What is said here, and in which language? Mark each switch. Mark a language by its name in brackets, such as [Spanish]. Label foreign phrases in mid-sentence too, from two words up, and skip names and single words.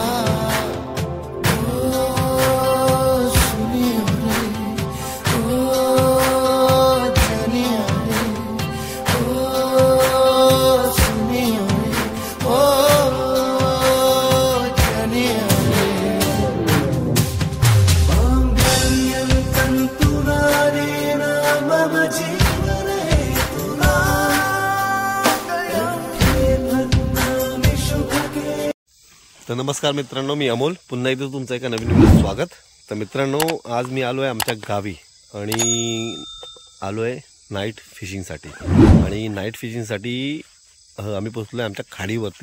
[Hindi] ओ सुनियो रे, ओ जानियो रे, ओ सुनियो रे, ओ जानियो रे। [Sanskrit] मांगल्यं तन्तुना नेन मम जीवने तुना [Marathi] तर नमस्कार मित्रांनो, मी अमोल पुन्हा एकदा तुमचं एका नवीन व्हिडिओत स्वागत। तर मित्रांनो, आज मी आलो आहे आमच्या गावी आणि आलो आहे [English] night fishingसाठी। [Marathi] आणि [English] night fishingसाठी [Marathi] आम्ही पोहोचलो आहे आमच्या खाडीवरती।